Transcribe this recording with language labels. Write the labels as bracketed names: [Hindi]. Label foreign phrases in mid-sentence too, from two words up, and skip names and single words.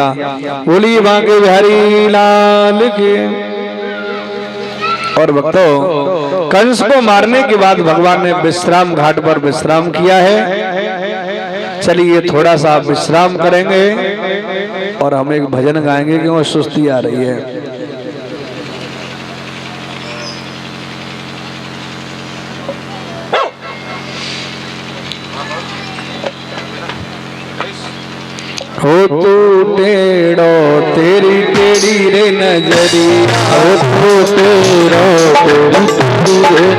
[Hindi] बोली बांके बिहारी लाल के। और भक्तों, कंस को मारने के बाद भगवान ने विश्राम घाट पर विश्राम किया है। चलिए थोड़ा सा विश्राम करेंगे और हम एक भजन गाएंगे क्योंकि सुस्ती आ रही है। [Braj] हो तू टेढ़ो तेरी टेढ़ी रे नजरी, हो तू टेढ़ो तेरी टेढ़ी रे